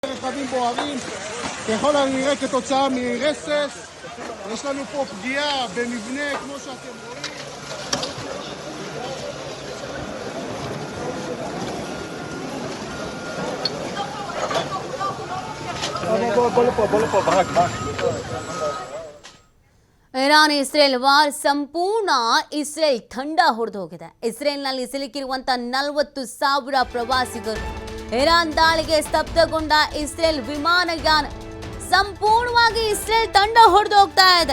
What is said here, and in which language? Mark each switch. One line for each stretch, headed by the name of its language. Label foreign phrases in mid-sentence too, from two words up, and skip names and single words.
Hebrew: רכבים בוערים, ככל הנראה כתוצאה מרסס. יש לנו פה פגיעה במבנה כמו שאתם רואים. בוא לפה, ברק.
Kannada: ಇರಾನ್ ಇಸ್ರೇಲ್ ವಾರ್ ಸಂಪೂರ್ಣ ಇಸ್ರೇಲ್ ತಂಡ ಹೊಡೆದು ಹೋಗಿದೆ. ಇಸ್ರೇಲ್ನಲ್ಲಿ ಸಿಲುಕಿರುವಂತ 40,000 ಪ್ರವಾಸಿಗರು. ಇರಾನ್ ದಾಳಿಗೆ ಸ್ತಬ್ಧಗೊಂಡ ಇಸ್ರೇಲ್ ವಿಮಾನಯಾನ ಸಂಪೂರ್ಣವಾಗಿ ಇಸ್ರೇಲ್ ತಂಡ ಹೊಡೆದು ಹೋಗ್ತಾ ಇದೆ.